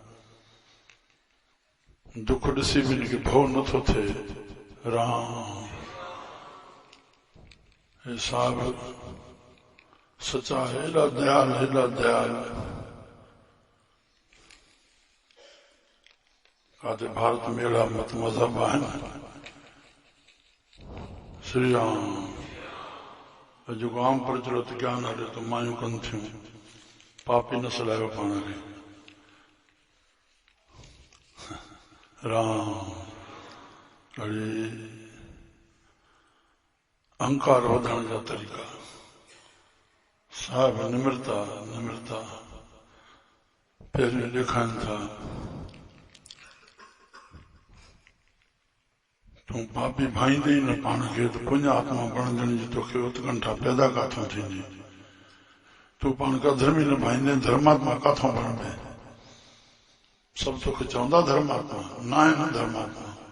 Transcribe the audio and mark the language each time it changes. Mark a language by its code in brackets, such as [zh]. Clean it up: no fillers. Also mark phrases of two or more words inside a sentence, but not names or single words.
[sd] दुख ॾिसी बि हिनखे भउ नथो थिए राम हे साहब सचा हेॾा दयाल काथे भारत में अहिड़ा मत मज़हब आहिनि श्री राम जेको आम प्रचलित ज्ञान हले तो मायूं कनि थियूं पापी न सलाहियो पाण खे राम अरे अहंकार वधण जा तरीक़ा साहिब निम्रता पहिरियों ॾेखारनि था तूं पापी भाईंदे न पाण खे त पुण्य आत्मा बणजण जी तोखे उत्कंठा पैदा काथों थींदी तूं पाण का धर्मी न भाईंदे धर्मात्मा काथों बणबे सब तोखे चवंदा धर्मात्मा न आहे न धर्मात्मा